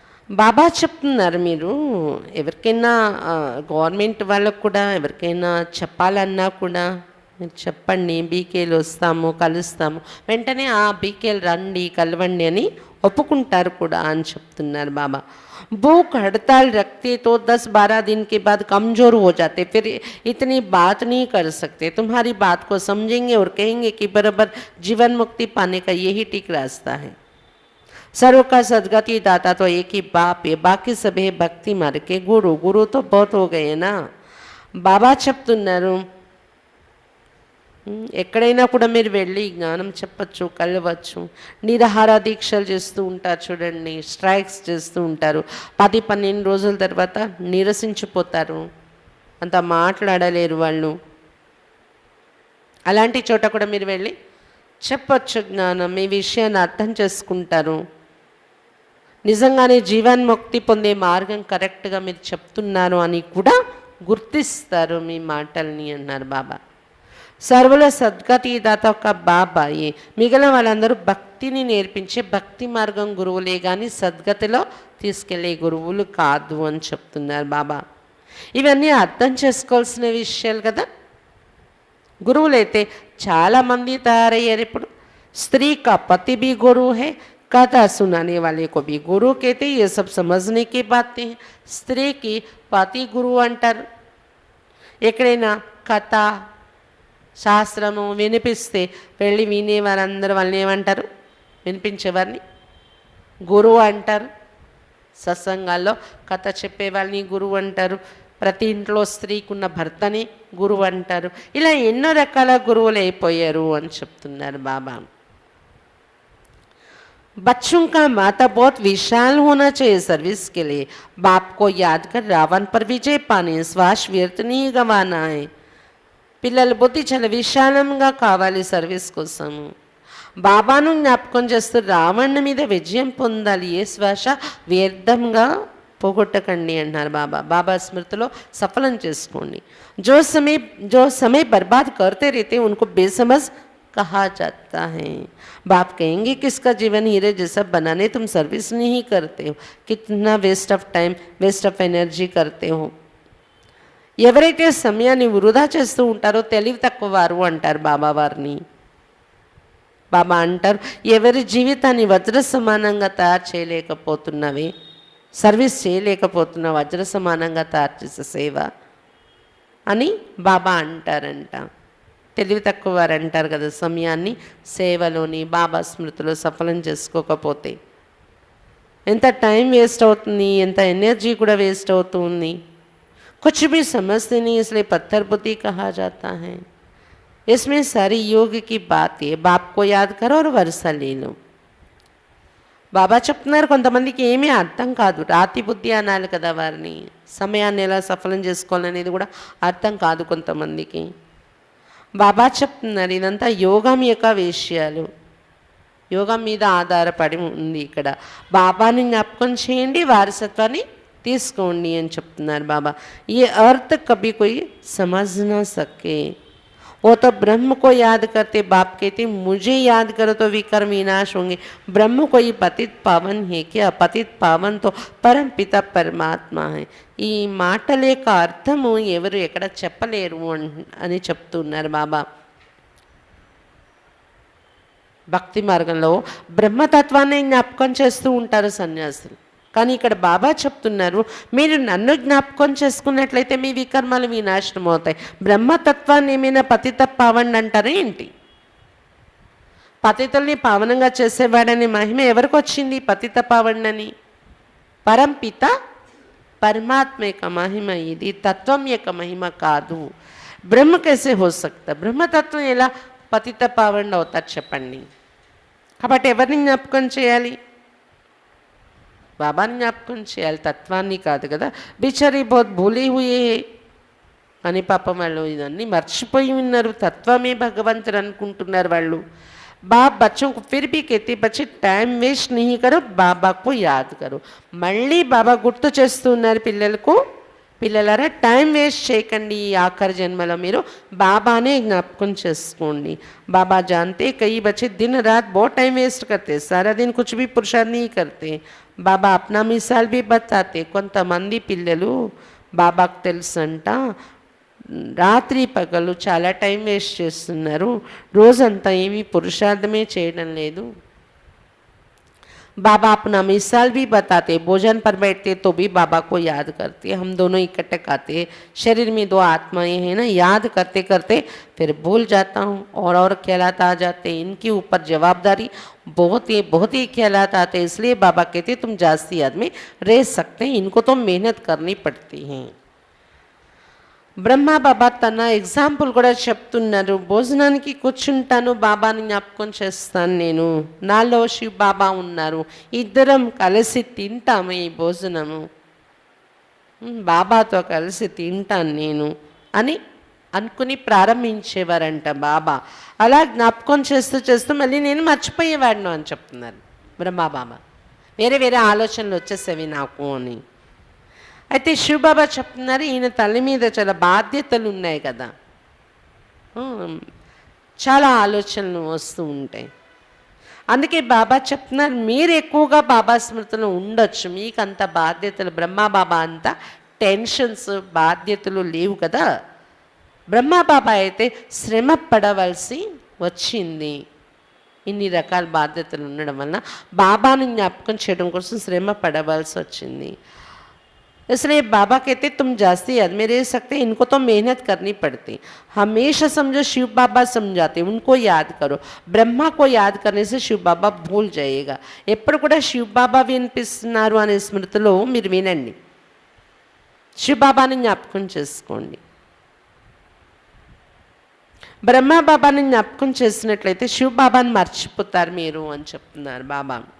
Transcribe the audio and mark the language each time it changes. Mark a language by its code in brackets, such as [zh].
[te] బాబా చెప్తున్నారు, మీరు ఎవరికైనా గవర్నమెంట్ వాళ్ళకు కూడా ఎవరికైనా చెప్పాలన్నా కూడా మీరు చెప్పండి, బీకేలు వస్తాము కలుస్తాము, వెంటనే ఆ బీకేలు రండి కలవండి అని ఒప్పుకుంటారు కూడా అని చెప్తున్నారు బాబా. [hi] भूख हड़ताल रखते तो 10-12 दिन के बाद कमज़ोर हो जाते, फिर इतनी बात नहीं कर सकते. तुम्हारी बात को समझेंगे और कहेंगे कि बराबर जीवन मुक्ति पाने का यही ठीक रास्ता है. सर्व का सदगति दाता तो एक ही बाप है, बाकी सब है भक्ति मार्ग के गुरु. गुरु तो बहुत हो गए ना. [te] బాబా చెప్తున్నారు, ఎక్కడైనా కూడా మీరు వెళ్ళి జ్ఞానం చెప్పచ్చు, కలవచ్చు. నిరాహార దీక్షలు చేస్తూ ఉంటారు చూడండి, స్ట్రైక్స్ చేస్తూ ఉంటారు. 10-12 రోజుల తర్వాత నీరసించిపోతారు, అంత మాట్లాడలేరు వాళ్ళు. అలాంటి చోట కూడా మీరు వెళ్ళి చెప్పచ్చు జ్ఞానం, మీ విషయాన్ని అర్థం చేసుకుంటారు. నిజంగానే జీవన్ముక్తి పొందే మార్గం కరెక్ట్గా మీరు చెప్తున్నారు అని కూడా గుర్తిస్తారు మీ మాటల్ని అన్నారు బాబా. సర్వుల సద్గతి దాత ఒక బాబాయే, మిగిలిన వాళ్ళందరూ భక్తిని నేర్పించే భక్తి మార్గం గురువులే కానీ సద్గతిలో తీసుకెళ్ళే గురువులు కాదు అని చెప్తున్నారు బాబా. ఇవన్నీ అర్థం చేసుకోవాల్సిన విషయాలు కదా. గురువులైతే చాలామంది తయారయ్యారు ఇప్పుడు. [hi] స్త్రీ కా పతి भी गुरु है, कथा सुनाने वाले को भी गुरु कहते. ये सब समझने की बातें हैं. [te] స్త్రీకి పతి గురువు అంటారు. ఎక్కడైనా కథ శాస్త్రము వినిపిస్తే వెళ్ళి వినేవారందరూ వాళ్ళని ఏమంటారు, వినిపించేవారిని గురువు అంటారు. సత్సంగాల్లో కథ చెప్పేవాళ్ళని గురువు అంటారు. ప్రతి ఇంట్లో స్త్రీకి ఉన్న భర్తని గురువు అంటారు. ఇలా ఎన్నో రకాల గురువులు అయిపోయారు అని చెప్తున్నారు బాబా. [hi] बच्चों का माता बहुत विशाल होना चाहिए सर्विस के लिए. बाप को याद कर रावण पर विजय पाने, श्वास व्यर्थ नहीं गंवाना है. [te] పిల్లల బుద్ధి చాలా విశాలంగా కావాలి సర్వీస్ కోసము. బాబాను జ్ఞాపకం చేస్తూ రావణ్ మీద విజయం పొందాలి, ఏ శ్వాస వ్యర్థంగా పోగొట్టకండి అన్నారు బాబా. బాబా స్మృతిలో సఫలం చేసుకోండి. [hi] जो समय बर्बाद करते रहते उनको बेसमझ कहा जाता है. बाप कहेंगे किसका जीवन हीरे जैसा बनाने तुम सर्विस नहीं करते हो, कितना waste of time, waste of energy करते हो. [te] ఎవరైతే సమయాన్ని వృధా చేస్తూ ఉంటారో తెలివి తక్కువ వారు అంటారు బాబా వారిని. బాబా అంటారు, ఎవరి జీవితాన్ని వజ్ర సమానంగా తయారు చేయలేకపోతున్నవి, సర్వీస్ చేయలేకపోతున్న వజ్ర సమానంగా తయారు చేసే సేవ అని బాబా అంటారంట. తెలివి తక్కువ వారు అంటారు కదా, సమయాన్ని సేవలోని బాబా స్మృతిలో సఫలం చేసుకోకపోతే ఎంత టైం వేస్ట్ అవుతుంది, ఎంత ఎనర్జీ కూడా వేస్ట్ అవుతుంది. [hi] कुछ भी समझते नहीं, इसलिए पत्थर बुद्धि कहा जाता है. इसमें सारी योग की बात है. बाप को याद करो और वर्षा ले लो. [te] బాబా చెప్తున్నారు, కొంతమందికి ఏమీ అర్థం కాదు. రాతి బుద్ధి అనాలి కదా వారిని. సమయాన్ని ఎలా సఫలం చేసుకోవాలనేది కూడా అర్థం కాదు కొంతమందికి. బాబా చెప్తున్నారు, ఇదంతా యోగం యొక్క విషయాలు, యోగం మీద ఆధారపడి ఉంది. ఇక్కడ బాబాని జ్ఞాపకం చేయండి, వారసత్వాన్ని తీసుకోండి అని చెప్తున్నారు బాబా. [hi] ఏ అర్థ కభీ కోయి సమజ్ నా సకే, वो तो ब्रह्म को याद करते, बाप कहते मुझे याद करो तो विकर्म विनाश होंगे। ब्रह्म कोई पतित पावन है क्या? पतित पावन तो పరం పిత పరమాత్మ है। [te] ఈ మాటల యొక్క అర్థము ఎవరు ఎక్కడ చెప్పలేరు అని చెప్తున్నారు బాబా. భక్తి మార్గంలో బ్రహ్మతత్వాన్ని జ్ఞాపకం చేస్తూ ఉంటారు సన్యాసులు. కానీ ఇక్కడ బాబా చెప్తున్నారు, మీరు నన్ను జ్ఞాపకం చేసుకున్నట్లయితే మీ వికర్మాలు వినాశనం అవుతాయి. బ్రహ్మతత్వాన్ని ఏమైనా పతిత పావన్ అంటారా ఏంటి? పతితుల్ని పావనంగా చేసేవాడని మహిమ ఎవరికి వచ్చింది? పతిత పావన్నని. పరంపిత పరమాత్మ యొక్క మహిమ ఇది, తత్వం యొక్క మహిమ కాదు. [hi] బ్రహ్మ कैसे हो सकता? [te] బ్రహ్మతత్వం ఎలా పతిత పావన్ అవుతారు చెప్పండి. కాబట్టి ఎవరిని జ్ఞాపకం చేయాలి? బాబాని జ్ఞాపకం చేయాలి, తత్వాన్ని కాదు కదా. [hi] బిచారీ బహుత్ భూలే హుయే [te] అని పాపం వాళ్ళు ఇవన్నీ మర్చిపోయి ఉన్నారు. తత్వమే భగవంతుడు అనుకుంటున్నారు వాళ్ళు. [hi] बाप बच्चों को फिर भी कहते बच्चे टाइम वेस्ट नहीं करो, बाबा को याद करो. [te] మళ్ళీ బాబా గుర్తు చేస్తున్నారు పిల్లలకు, పిల్లలారా టైం వేస్ట్ చేయకండి. ఈ ఆఖరి జన్మలో మీరు బాబానే జ్ఞాపకం చేసుకోండి. [hi] बाबा जानते कई बच्चे दिन रात बहुत टाइम वेस्ट करते, सारा दिन कुछ भी पुरुषार्थ नहीं करते. बाबा अपना मिसाल भी बताते. [te] కొంతమంది పిల్లలు బాబాకు తెలుసంట రాత్రి పగలు చాలా టైం వేస్ట్ చేస్తున్నారు, రోజంతా ఏమీ పురుషార్థమే చేయడం లేదు. [hi] बाबा अपना मिसाल भी बताते, भोजन पर बैठते तो भी बाबा को याद करते. हम दोनों इकट्ठे खाते, शरीर में दो आत्माएं हैं ना, याद करते करते फिर भूल जाता हूँ और ख्यालात आ जाते. इनके ऊपर जवाबदारी बहुत ही ख्यालात आते. इसलिए बाबा कहते तुम जास्ती याद में रह सकते हैं, इनको तो मेहनत करनी पड़ती है. [te] బ్రహ్మ బాబా తన ఎగ్జాంపుల్ కూడా చెప్తున్నారు. భోజనానికి కూర్చుంటాను, బాబాని జ్ఞాపకం చేస్తాను నేను, నాలో శివ్ బాబా ఉన్నారు, ఇద్దరం కలిసి తింటాము ఈ భోజనము, బాబాతో కలిసి తింటాను నేను అని అనుకుని ప్రారంభించేవారంట బాబా. అలా జ్ఞాపకం చేస్తూ చేస్తూ మళ్ళీ నేను మర్చిపోయేవాడిను అని చెప్తున్నారు బ్రహ్మ బాబా. వేరే వేరే ఆలోచనలు వచ్చేసేవి నాకు అని. అయితే శివబాబా చెప్తున్నారు ఈయన తల మీద చాలా బాధ్యతలు ఉన్నాయి కదా, చాలా ఆలోచనలు వస్తూ ఉంటాయి. అందుకే బాబా చెప్తున్నారు మీరు ఎక్కువగా బాబా స్మృతిలో ఉండొచ్చు, మీకు అంత బాధ్యతలు, బ్రహ్మ బాబా అంత టెన్షన్స్ బాధ్యతలు లేవు కదా. బ్రహ్మ బాబా అయితే శ్రమ పడవలసి వచ్చింది. ఇన్ని రకాల బాధ్యతలు ఉండడం వలన బాబాను జ్ఞాపకం చేయడం కోసం శ్రమ పడవలసి వచ్చింది. [hi] इसलिए बाबा कहते तुम जास्ती याद में रह सकते, इनको तो मेहनत करनी पड़ती. हमेशा समझो शिव बाबा समझाते, उनको याद करो. ब्रह्मा को याद करने से शिव बाबा भूल जाएगा. [te] ఎప్పుడు కూడా శివ్ బాబా వినిపిస్తున్నారు అనే స్మృతిలో మీరు వినండి, శివ్ బాబాని జ్ఞాపకం చేసుకోండి. బ్రహ్మ బాబాని జ్ఞాపకం చేసినట్లయితే శివ్ బాబాని మర్చిపోతారు మీరు అని చెప్తున్నారు బాబా.